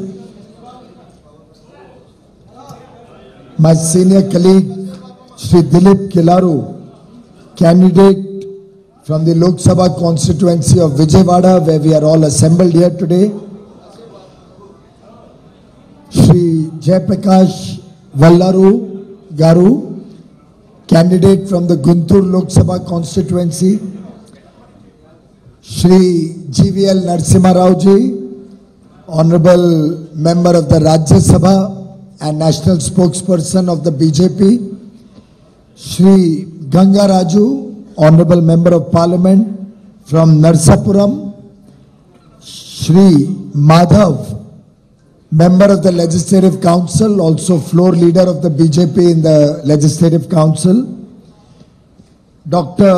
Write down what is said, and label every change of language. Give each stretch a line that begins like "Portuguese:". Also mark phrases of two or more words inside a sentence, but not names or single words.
English: my senior colleague Shri Dilip Kilaru, candidate from the Lok Sabha constituency of Vijayawada, where we are all assembled here today, Shri Jayaprakash Vallaru Garu, candidate from the Guntur Lok Sabha constituency, Shri GVL Narasimha Rao ji, Honorable Member of the Rajya Sabha and National Spokesperson of the BJP, Shri Ganga Raju, Honorable Member of Parliament from Narsapuram, Shri Madhav, Member of the Legislative Council, also floor leader of the BJP in the Legislative Council, Dr.